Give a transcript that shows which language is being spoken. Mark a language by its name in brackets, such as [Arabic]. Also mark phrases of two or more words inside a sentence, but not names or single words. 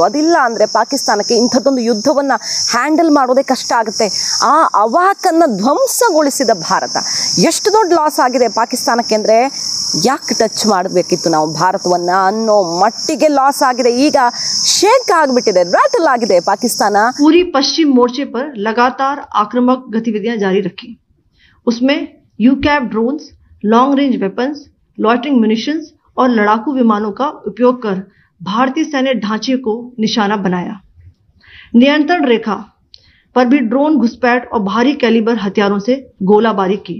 [Kannada] ಅದಿಲ್ಲ ಅಂದರೆ ಪಾಕಿಸ್ತಾನಕ್ಕೆ ಇಂಥದ್ದೊಂದು ಯುದ್ಧವನ್ನು ಹ್ಯಾಂಡಲ್ ಮಾಡೋದೇ ಕಷ್ಟ ಆಗುತ್ತೆ. ಆ ಅವಾಕನ್ನು ಧ್ವಂಸಗೊಳಿಸಿದ ಭಾರತ. ಎಷ್ಟು ದೊಡ್ಡ ಲಾಸ್ ಆಗಿದೆ ಪಾಕಿಸ್ತಾನಕ್ಕೆ ಅಂದರೆ, ಯಾಕೆ ಟಚ್ ಮಾಡಬೇಕಿತ್ತು ನಾವು ಭಾರತವನ್ನು ಅನ್ನೋ ಮಟ್ಟಿಗೆ ಲಾಸ್ ಆಗಿದೆ. ಈಗ ಶೇಕ್ ಆಗಿಬಿಟ್ಟಿದೆ, ರಾಟಲ್ ಆಗಿದೆ ಪಾಕಿಸ್ತಾನ. [Hindi] पूरी पश्चिम मोर्चे पर लगातार आक्रामक गतिविधियां जारी रखी. उसमें [English] UCAV drones, long range weapons, loitering munitions [Hindi] और लड़ाकू विमानों का उपयोग कर भारतीय सैन्य ढांचे को निशाना बनाया. नियंत्रण रेखा पर भी ड्रोन घुसपैठ और भारी कैलिबर हथियारों से गोलाबारी की.